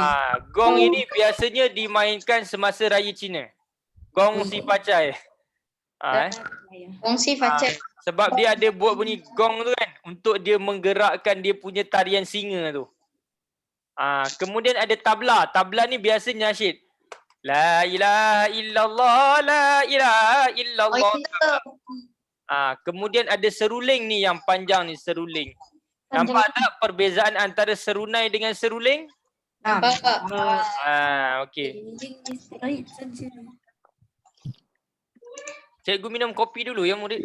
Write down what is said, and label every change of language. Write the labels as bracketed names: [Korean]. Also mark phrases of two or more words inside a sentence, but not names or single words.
[Malay] Gong ini biasanya dimainkan semasa raya Cina. Gong si pacai. Gong si pacai. Sebab dia ada buat bunyi gong tu kan untuk dia menggerakkan dia punya tarian singa tu. Kemudian ada tabla. Tabla ni biasa nasyid. [Arabic] لا إله إلا الله، لا إله إلا الله. [Malay] Kemudian ada seruling ni yang panjang ni, seruling. Nampak tak perbezaan antara serunai dengan seruling? Nampak. Okey. Cikgu minum kopi dulu ya murid.